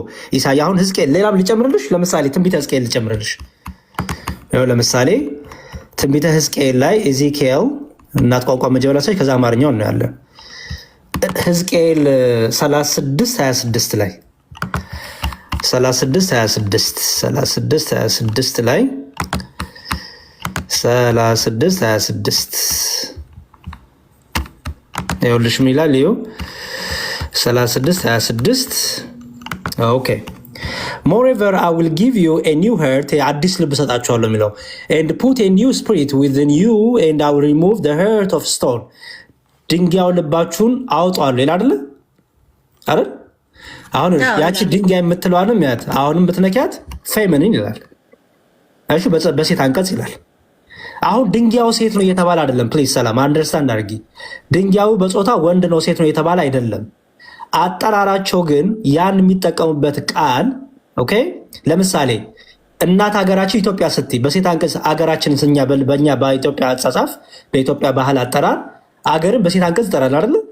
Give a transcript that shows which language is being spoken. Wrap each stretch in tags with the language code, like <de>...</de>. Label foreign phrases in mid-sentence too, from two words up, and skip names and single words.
<am>ኢሳያ። አሁን ሕዝቅኤል ሌላም ልጨምርልሽ። ለምሳሌ ትንቢተ ሕዝቅኤል ልጨምርልሽ። ይኸው ለምሳሌ ትንቢተ ሕዝቅኤል ላይ ኤዚኪኤል እናት ቋንቋ መጀመሪያ ሰች ከዛ አማርኛው ነው ያለ። ሕዝቅኤል 36:26 ላይ 36:26 ላይ 36:26 ይኸውልሽ ምን ይላል? ይኸው 36:26 ኦኬ</am> <en>moreover I will give you a new heart</en> <am>አዲስ ልብ ሰጣችኋለሁ የሚለው</am> <en>and put a new spirit within you and I will remove the heart of stone</en> <am>ድንጋዩን ልባችሁን አውጣለሁ ይላል አይደል? አሁን ያቺ ድንጋይ የምትለዋንም ያት አሁንም ብትነኪያት ፌሚኒን ይላል። እሺ በሴት አንቀጽ ይላል። አሁን ድንጋዩ ሴት ነው እየተባለ አይደለም። ፕሊዝ ሰላም አንደርስታንድ አድርጊ። ድንጋዩ በጾታ ወንድ ነው ሴት ነው እየተባለ አይደለም። አጠራራቸው ግን ያን የሚጠቀሙበት ቃል ኦኬ። ለምሳሌ እናት ሀገራችን ኢትዮጵያ ስትይ በሴት አንቀጽ ሀገራችን በእኛ በኢትዮጵያ አጻጻፍ በኢትዮጵያ ባህል አጠራር አገርን በሴት አንቀጽ ይጠራል አይደል?</am>